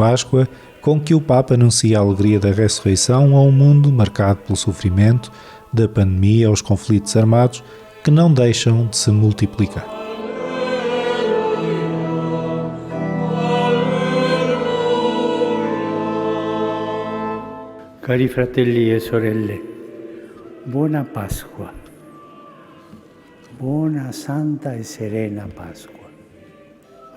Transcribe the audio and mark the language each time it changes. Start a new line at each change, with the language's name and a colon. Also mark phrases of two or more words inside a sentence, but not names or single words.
Portuguese: Páscoa, com que o Papa anuncia a alegria da ressurreição a um mundo marcado pelo sofrimento, da pandemia aos conflitos armados que não deixam de se multiplicar.
Italian: Cari fratelli e sorelle, buona Pasqua, buona santa e serena Pasqua.